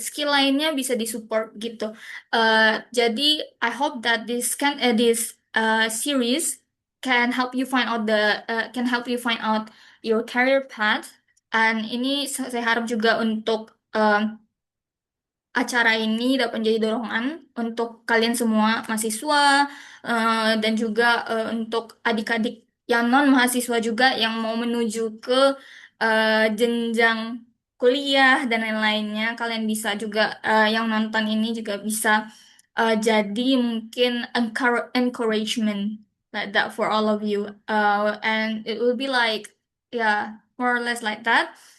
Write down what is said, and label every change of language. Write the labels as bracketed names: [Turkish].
[Indonesian] Skill lainnya bisa disupport gitu. Jadi [English] I hope that this series can help you find out your career path. [Indonesian] Dan ini saya harap juga untuk acara ini dapat menjadi dorongan untuk kalian semua mahasiswa dan juga untuk adik-adik yang non mahasiswa juga yang mau menuju ke jenjang kuliah dan lain-lainnya. Kalian bisa juga yang nonton ini juga bisa jadi mungkin [English] encouragement like that for all of you. And it will be like yeah, more or less like that.